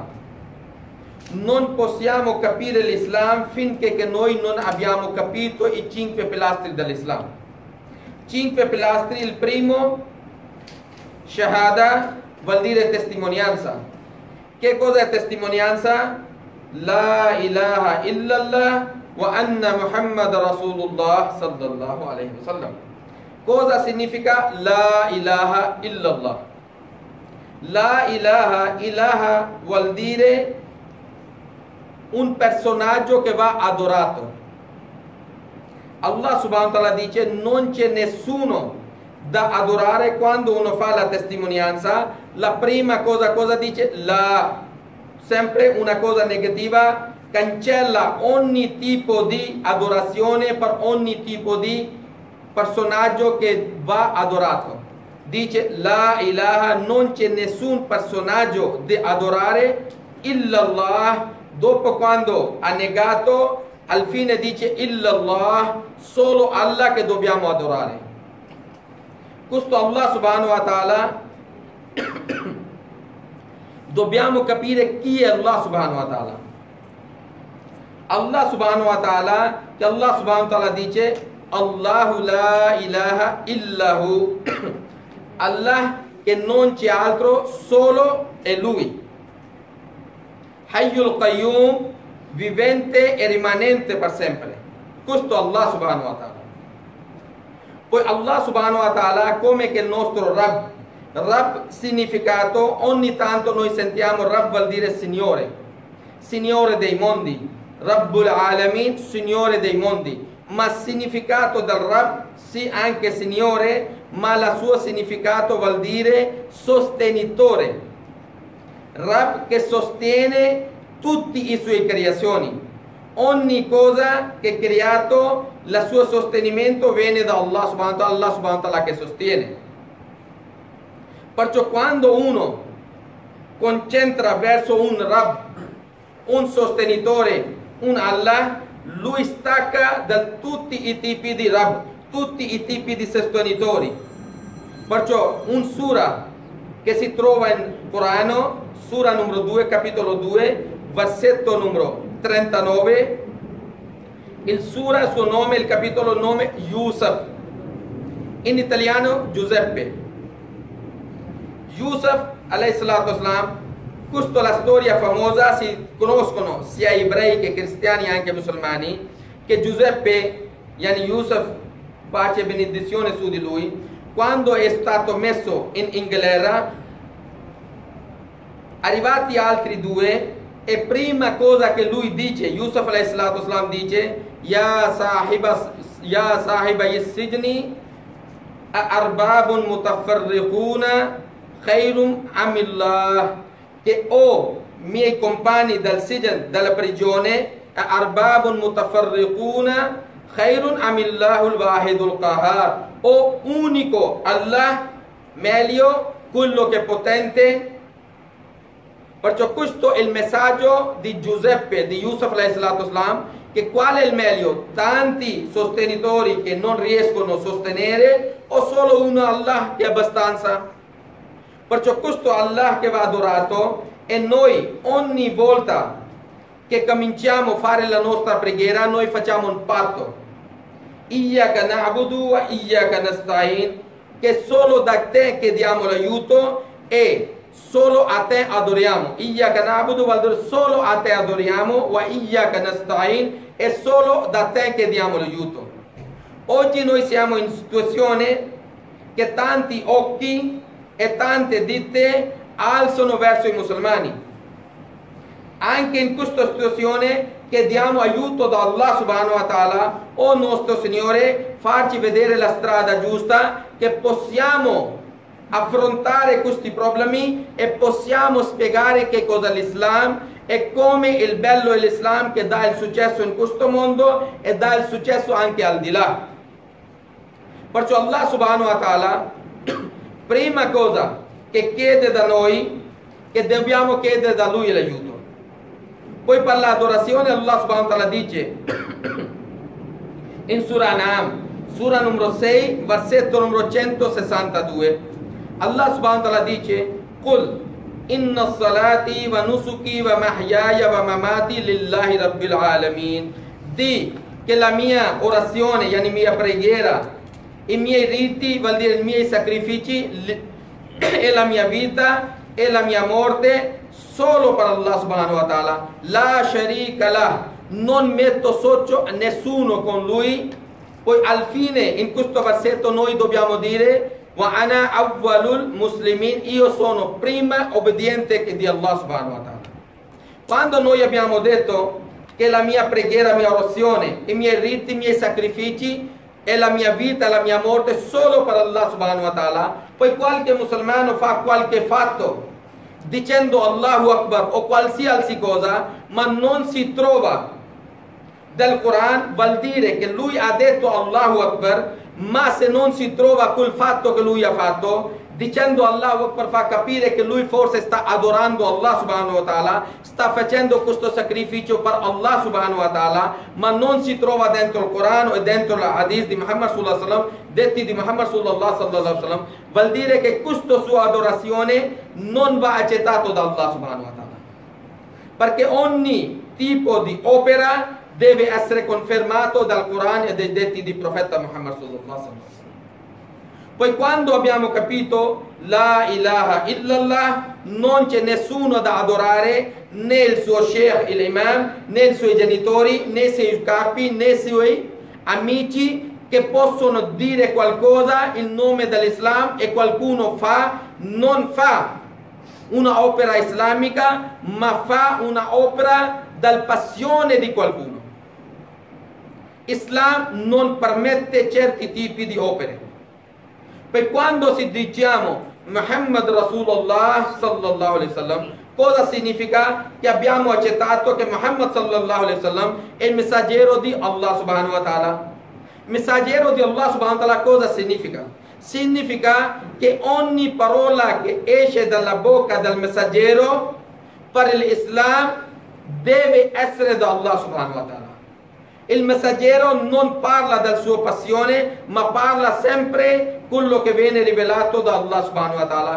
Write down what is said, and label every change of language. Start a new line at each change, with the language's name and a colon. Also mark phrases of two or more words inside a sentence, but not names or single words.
Italian: Non possiamo capire l'Islam finché che noi non abbiamo capito i 5 pilastri dell'Islam. 5 pilastri: il primo, Shahada, vuol dire testimonianza. Che cosa è testimonianza?
Arabic: لا إله إلا الله وأن محمد رسول الله صلى الله عليه وسلم.
Italian: Cosa significa
Arabic: لا إله إلا الله? لا إله
Italian: vuol dire un personaggio che va adorato.
Arabic: الله سبحانه وتعالى
Italian: dice non c'è nessuno da adorare. Quando uno fa la testimonianza, la prima cosa dice? La, sempre una cosa negativa, cancella ogni tipo di adorazione per ogni tipo di personaggio che va adorato. dice
Arabic: لا إله,
Italian: non c'è nessun personaggio da adorare illallah. Dopo, quando ha negato, al fine dice illallah, solo Allah che dobbiamo adorare. Questo
Arabic: الله سبحانه وتعالى
Italian: dobbiamo capire chi è
Arabic: الله سبحانه وتعالى. الله سبحانه وتعالى,
Italian: che
Arabic: الله سبحانه وتعالى
Italian: dice
Arabic: الله لا إله إلا هو,
Italian: Allah che non c'è altro, solo è Lui.
Arabic: الحي القيوم,
Italian: vivente e rimanente per sempre. Questo è
Arabic: الله سبحانه وتعالى.
Italian: Poi
Arabic: الله سبحانه وتعالى
Italian: come che il nostro Rabb. Rabb significato, ogni tanto noi sentiamo Rabb vuol dire Signore, Signore dei mondi,
Arabic: رب العالمين,
Italian: Signore dei mondi. Ma significato del Rabb, sì, anche Signore, ma il suo significato vuol dire sostenitore. Rabb che sostiene tutte le sue creazioni. Ogni cosa che è creato, il suo sostenimento viene da
Arabic: الله سبحانه وتعالى
Italian: che sostiene. Perciò quando uno concentra verso un Rabb, un sostenitore, un Allah, lui stacca da tutti i tipi di Rabb, tutti i tipi di sostenitori. Perciò un sura che si trova in Corano, sura numero 2, capitolo 2, versetto numero 39, il sura, il suo nome, il capitolo nome Yusuf, in italiano Giuseppe.
Arabic: يوسف عليه الصلاة والسلام,
Italian: questa è la storia famosa, si conoscono sia ebrei che cristiani e anche musulmani, che Giuseppe, yani Yusuf, pace e benedizione su di lui, quando è stato messo in Inghilterra, arrivati altri due, e prima cosa che lui dice, Yusuf
Arabic: عليه الصلاة والسلام dice, يا صاحبي السجن أأرباب متفرقون خير أم الله,
Italian: che miei compagni del Sijan, della prigione,
Arabic: أأرباب متفرقون خير أم الله الواحد القهار,
Italian: unico Allah, meglio quello che è potente. Perciò questo è il messaggio di Giuseppe, di
Arabic: يوسف عليه الصلاة والسلام,
Italian: che qual è il meglio? Tanti sostenitori che non riescono a sostenere o solo uno Allah che è abbastanza? Perciò questo Allah che va adorato, e noi ogni volta che cominciamo a fare la nostra preghiera noi facciamo un patto.
Arabic: إياك نعبد وإياك نستعين,
Italian: che solo da te chiediamo l'aiuto e solo a te adoriamo.
Arabic: إياك نعبد
Italian: vuol dire solo a te adoriamo,
Arabic: وإياك نستعين,
Italian: e solo da te chiediamo l'aiuto. Oggi noi siamo in situazione che tanti occhi e tante dita alzano verso i musulmani. Anche in questa situazione chiediamo aiuto da
Arabic: الله سبحانه وتعالى,
Italian: nostro Signore, farci vedere la strada giusta, che possiamo affrontare questi problemi e possiamo spiegare che cosa è l'Islam e come il bello è l'Islam, che dà il successo in questo mondo e dà il successo anche al di là. Perciò
Arabic: الله سبحانه وتعالى,
Italian: prima cosa che chiede da noi, che dobbiamo chiedere da Lui l'aiuto. Poi per l'adorazione
Arabic: الله سبحانه وتعالى
Italian: dice in Surah An'am, sura numero 6, versetto numero 162,
Arabic: الله سبحانه وتعالى dice قل إن صلاتي ونسكي ومحياي ومماتي لله رب العالمين.
Italian: Di che la mia orazione, yani mia preghiera, i miei riti, vuol dire i miei sacrifici, e la mia vita e la mia morte solo per
Arabic: الله سبحانه وتعالى, لا شريك له,
Italian: non metto socio a nessuno con lui. Poi al fine in questo versetto noi dobbiamo dire
Arabic: وأنا أول المسلمين,
Italian: io sono prima obbediente che di
Arabic: الله سبحانه وتعالى.
Italian: Quando noi abbiamo detto che la mia preghiera, la mia orazione, i miei riti, i miei sacrifici e la mia vita e la mia morte solo per
Arabic: الله سبحانه وتعالى,
Italian: poi qualche musulmano fa qualche fatto dicendo
Arabic: الله أكبر
Italian: o qualsiasi cosa, ma non si trova del Quran, vuol dire che lui ha detto
Arabic: الله أكبر,
Italian: ma se non si trova quel fatto che lui ha fatto, dicendo Allah per far capire che lui forse sta adorando
Arabic: الله سبحانه وتعالى,
Italian: sta facendo questo sacrificio per
Arabic: الله سبحانه وتعالى,
Italian: ma non si trova dentro il Corano e dentro la hadith di
Arabic: محمد صلى الله عليه وسلم,
Italian: detti di
Arabic: محمد صلى الله عليه وسلم,
Italian: vuol dire che questa sua adorazione non va accettato da
Arabic: الله سبحانه وتعالى,
Italian: perché ogni tipo di opera deve essere confermato dal Corano e dai detti di profeta
Arabic: محمد صلى الله عليه وسلم.
Italian: Poi quando abbiamo capito
Arabic: لا إله إلا الله,
Italian: non c'è nessuno da adorare, né il suo sheikh, l'imam, né i suoi genitori, né i suoi capi, né i suoi amici che possono dire qualcosa in nome dell'Islam e qualcuno non fa una opera islamica, ma fa una opera dalla passione di qualcuno. Islam non permette certi tipi di opere. Per quando si diciamo
Arabic: محمد رسول الله صلى الله عليه وسلم,
Italian: cosa significa? Che abbiamo accettato che
Arabic: محمد صلى الله عليه وسلم
Italian: è il messaggero di
Arabic: الله سبحانه وتعالى.
Italian: Messaggero di
Arabic: الله سبحانه وتعالى
Italian: cosa significa? Significa che ogni parola che esce dalla bocca del messaggero per l'Islam deve essere da
Arabic: الله سبحانه وتعالى.
Italian: Il messaggero non parla della sua passione, ma parla sempre quello che viene rivelato da
Arabic: الله سبحانه وتعالى.